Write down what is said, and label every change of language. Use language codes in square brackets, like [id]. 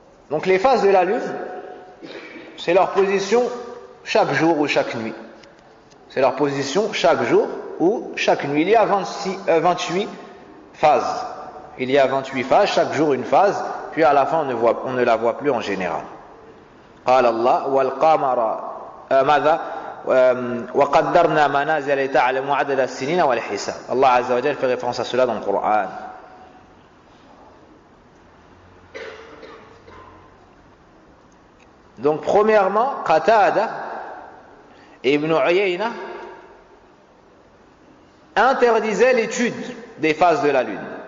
[fr] Donc les phases de la lune, c'est leur position chaque jour ou chaque nuit. C'est leur position chaque jour ou chaque nuit. Il y a 28 phases. Il y a 28 phases, chaque jour une phase, puis à la fin on ne la voit plus en général. [ar] قال الله والقمر ماذا وقدرنا منازل لتعلموا عدد السنين والحساب. [fr] Allah Azza wa Jalla fait référence à cela dans le Coran. Donc premièrement, Qatada et Ibn Uyayna interdisaient l'étude des phases de la lune.